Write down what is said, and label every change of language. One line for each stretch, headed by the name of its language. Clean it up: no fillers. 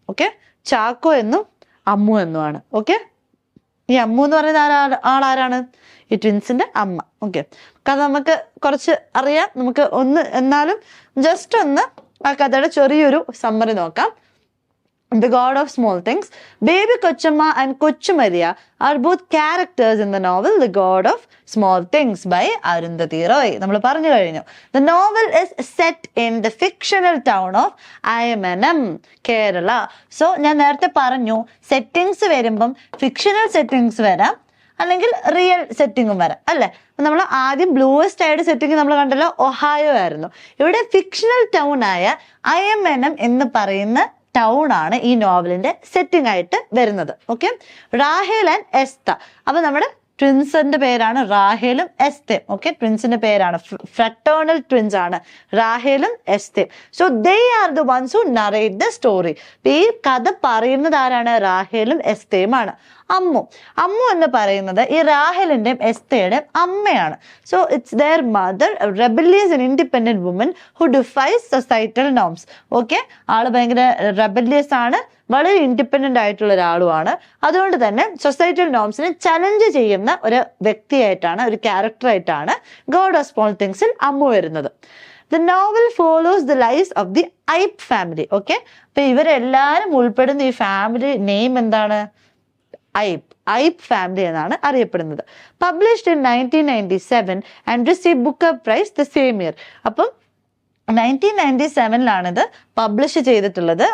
Malayalam: Okay, Chacko എന്നും അമ്മു എന്നുമാണ്. Okay, ഈ അമ്മു എന്ന് പറയുന്ന ആളാരാണ്? ഈ ട്വിൻസിന്റെ അമ്മ. ഓക്കെ, കഥ നമുക്ക് കുറച്ച് അറിയാം. നമുക്ക് എന്നാലും ജസ്റ്റ് ഒന്ന് ആ കഥയുടെ ചെറിയൊരു സമ്മറി നോക്കാം.
English: The God of Small Things. Baby Kochumma and Kochumariya are both characters in the novel The God of Small Things by Arundhati Roy.
Malayalam: നമ്മൾ പറഞ്ഞു കഴിഞ്ഞു.
English: The novel is set in the fictional town of Ayamanam, Kerala.
Malayalam: So ഞാൻ നേരത്തെ പറഞ്ഞു settings വരുമ്പം fictional settings വരാം, അല്ലെങ്കിൽ real സെറ്റിങ്ങും വരാം, അല്ലെ? നമ്മൾ ആദ്യം ബ്ലൂവസ്റ്റ് ആയിട്ട് സെറ്റിംഗ് നമ്മൾ കണ്ടല്ലോ, ഒഹായോ ആയിരുന്നു. ഇവിടെ ഫിക്ഷണൽ ടൗൺ ആയ അയമനം എന്ന് പറയുന്ന ടൗൺ ആണ് ഈ നോവലിന്റെ സെറ്റിംഗ് ആയിട്ട് വരുന്നത്. Okay, Rahel and എസ്ത. അപ്പൊ നമ്മുടെ ട്വിൻസിന്റെ പേരാണ് റാഹേലും എസ്തേം. ഓക്കെ, ട്വിൻസിന്റെ പേരാണ്, ഫ്രട്ടേണൽ ട്വിൻസ് ആണ് റാഹേലും എസ്തേം.
English: So they are the ones who narrate the story.
Malayalam: ഈ കഥ പറയുന്നത് ആരാണ്? റാഹേലും എസ്തേം ആണ്. അമ്മു എന്ന് പറയുന്നത് ഈ റാഹേലിന്റെയും എസ്തേയുടെയും അമ്മയാണ്.
English: So it's their mother, rebellious and independent woman who defies societal norms.
Malayalam: Okay, ആള് ഭയങ്കര റെബല്ലിയസ് ആണ്, വളരെ ഇൻഡിപെൻഡന്റ് ആയിട്ടുള്ള ഒരാളുമാണ്. അതുകൊണ്ട് തന്നെ സൊസൈറ്റൽ നോംസിനെ ചലഞ്ച് ചെയ്യുന്ന ഒരു വ്യക്തിയായിട്ടാണ്, ഒരു ക്യാരക്ടറായിട്ടാണ് ഗോഡ് ഓഫ് സ്മോൾ തിങ്സിൽ അമ്മു വരുന്നത്.
English: The novel follows the lives of the Ipe family.
Malayalam: Okay, അപ്പൊ ഇവരെല്ലാരും ഉൾപ്പെടുന്ന ഈ ഫാമിലി നെയിം എന്താണ്? ഐപ്പ് ഫാമിലി എന്നാണ് അറിയപ്പെടുന്നത്.
English: Published in 1997 and received Booker prize the same year.
Malayalam: അപ്പം 1997 ഇത് പബ്ലിഷ് ചെയ്തിട്ടുള്ളത്.